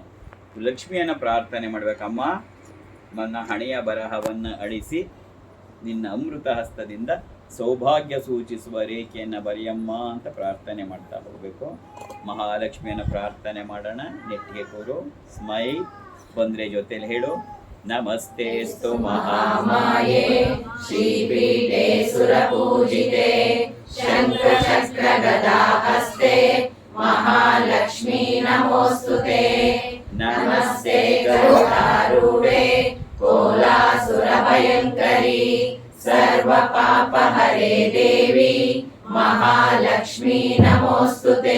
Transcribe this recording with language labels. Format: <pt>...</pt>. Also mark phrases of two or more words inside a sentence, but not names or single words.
<kn>ಲಕ್ಷ್ಮಿಯನ್ನ ಪ್ರಾರ್ಥನೆ ಮಾಡ್ಬೇಕಮ್ಮ, ನನ್ನ ಹಣೆಯ ಬರಹವನ್ನು ಅಳಿಸಿ ನಿನ್ನ ಅಮೃತ ಹಸ್ತದಿಂದ ಸೌಭಾಗ್ಯ ಸೂಚಿಸುವ ರೇಖೆಯನ್ನು ಬರೆಯಮ್ಮ ಅಂತ ಪ್ರಾರ್ಥನೆ ಮಾಡ್ತಾ ಹೋಗಬೇಕು. ಮಹಾಲಕ್ಷ್ಮಿಯನ್ನು ಪ್ರಾರ್ಥನೆ ಮಾಡೋಣ. ನೆಟ್ಟಿಗೆ ಕೂರು, ಸ್ಮೈಲ್ ಬಂದ್ರೆ ಜೊತೆಲಿ ಹೇಳು.</kn> <sa>ನಮಸ್ತೆಸ್ತು ಮಹಾಮಾಯೇ ಶ್ರೀಪೀಠೆ ಸುರಪೂಜಿತೆ ಶಂಖಚಕ್ರ ಗದಾ ಹಸ್ತೆ ಮಹಾಲಕ್ಷ್ಮೀ ನಮೋಸ್ತುತೆ. ನಮಸ್ತೆ ಗರುಡಾರೂಢೆ ಕೋಲಾಸುರ ಭಯಂಕರಿ ಸರ್ವ ಪಾಪ ಹರೇ ದೇವಿ ಮಹಾಲಕ್ಷ್ಮೀ ನಮೋಸ್ತುತೆ.</sa>